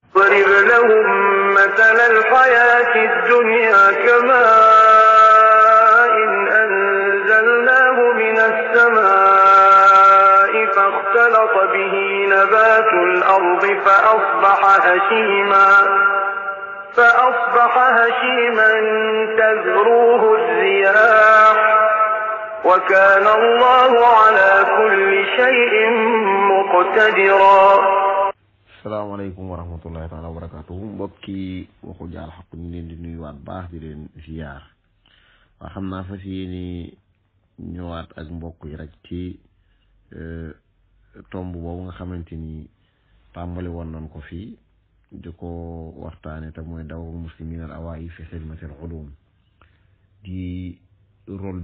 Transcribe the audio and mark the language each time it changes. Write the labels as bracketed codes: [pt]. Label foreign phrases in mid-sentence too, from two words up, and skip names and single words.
[ar] واضرب لهم مثل الحياة الدنيا كماء أنزلناه من السماء فاختلط به نبات الأرض فأصبح هشيما تذروه الرياح وكان الله على كل شيء مقتدرا. السلام عليكم ورحمة الله تعالى وبركاته. [wo] mbokki waxu jaal xaq ñu leen di nuyuwaat baax di leen ziar waa xam naa fas yéene ñëwaat ak mbokk yi rek ci tomb boobu nga xamante ni tàmbali woon nañ ko fii di ko waxtaane te mooy dawru muslimin al awaayi fi xidmatil ulum di rôle bi